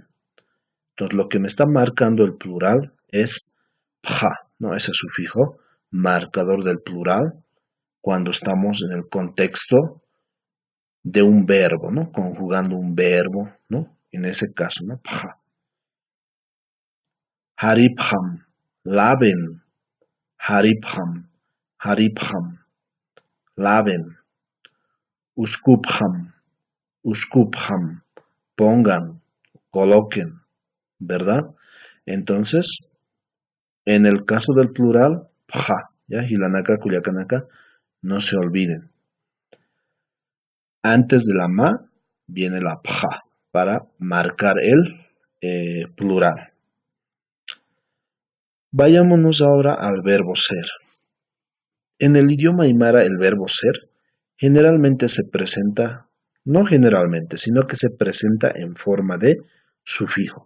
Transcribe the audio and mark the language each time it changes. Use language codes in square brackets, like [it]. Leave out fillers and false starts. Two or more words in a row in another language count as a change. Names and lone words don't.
[es] Entonces lo que me está marcando el plural es pja, ¿no? Ese sufijo marcador del plural cuando estamos en el contexto de un verbo, ¿no? Conjugando un verbo, ¿no? En ese caso, ¿no? Pja. Haribham, laven. [ay] Haribham, haribham, laven. Uskubham, uskubham, [es] pongan, coloquen, ¿verdad? Entonces, en el caso del plural, pja, ¿ya? [ay] Hilanaka, kuliakanaka, [es] no se olviden. Antes de la ma viene la pja para marcar el plural. Vayámonos ahora al verbo ser. En el idioma aymara el verbo ser generalmente se presenta no generalmente, sino que se presenta en forma de sufijo.